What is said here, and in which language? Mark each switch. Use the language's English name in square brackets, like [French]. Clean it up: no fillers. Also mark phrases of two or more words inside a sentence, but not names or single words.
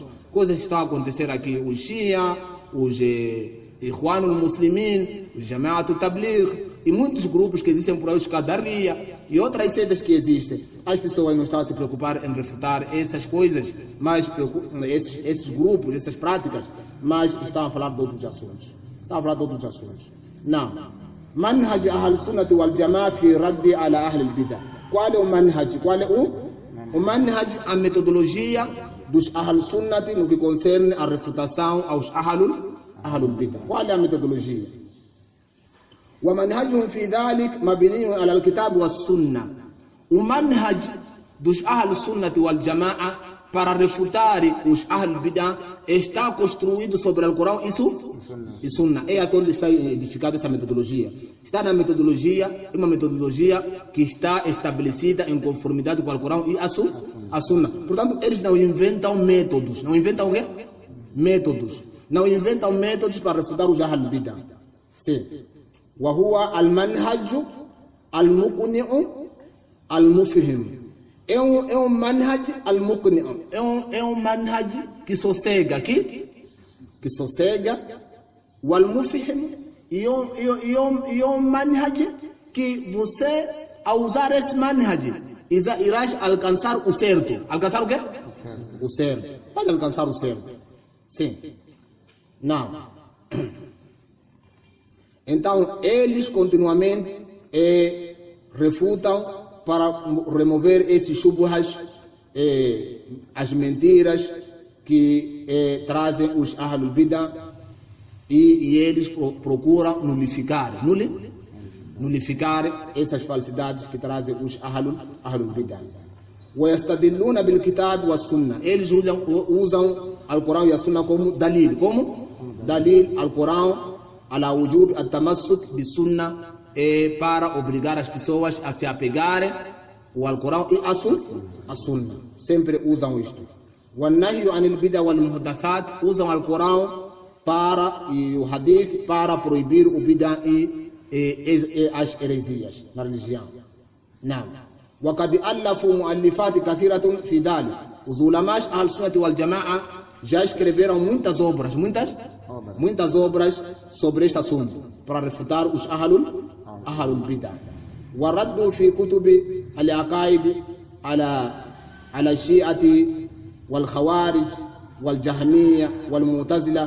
[Portuguese] Coisas que estão a acontecer aqui, os Shia, os Ikhwanul Muslimin, os Jama'at al-Tabligh, e muitos grupos que existem por aí, os Qadariyya, e outras seitas que existem. As pessoas não estão a se preocupar em refutar essas coisas, mas esses grupos, essas práticas, mas estão a falar de outros assuntos. Não. [Arabic] منهج أهل السنة والجماعة في الرد على أهل البدع. [Portuguese] Qual é o manhaj? O manhaj, a metodologia dos Ahl Sunnah no que concerne a refutação aos Ahlul Bidah. Qual é a metodologia? [Arabic] ومنهجهم في ذلك مبني على الكتاب والسنة. [Portuguese] O manhaj dos Ahl Sunnah wal Jama'a para refutar os Ahl Bidah está construído sobre o Corão e Sunna. É onde está edificada essa metodologia. Está na metodologia, é uma metodologia que está estabelecida em conformidade com o Corão e a Sunna. Portanto, eles não inventam métodos. Não inventam o quê? Métodos. Não inventam métodos para refutar os Ahl Bidah. Sim. [Arabic] وهو المنهج المقنع المفهم. [Portuguese] É um [Arabic] منهج المقنع', [Portuguese] é um manhaj que sossega, o al-mufhim, e um manhaj que você, ao usar esse manhaj, irás alcançar o certo. Alcançar o quê? O certo. Pode alcançar o certo. Sim. Não. Então, eles continuamente refutam para remover esses shubhas, as mentiras que trazem os Ahlul Bidah, e eles procuram nulificar essas falsidades que trazem os Ahlul Bidah. [Arabic] ويستدلون بالكتاب والسنة. [Portuguese] Eles usam o Corão e a Sunna como dalil. [Arabic] Como? دليل القرآن على وجوب التمسك بالسنة, [Portuguese] para obrigar as pessoas a se apegarem ao Corão e a Sunna. Sempre usam isto. [Arabic] وَالنَّهْيُ عَنِ الْبِدَعِ وَالْمُحْدَثَاتِ. [Portuguese] Usam o Corão e o Hadith para proibir o bid'ah e as heresias na religião. Não. [Arabic] وقد ألفوا مؤلفات كثيرة في ذلك. [Portuguese] Os ulamás Ahl Sunnah wal Jama'a já escreveram muitas obras sobre este assunto para refutar os Ahlul Bidah. [Arabic] وردوا في كتب العقائد على الشيعة والخوارج والجهمية والمعتزلة.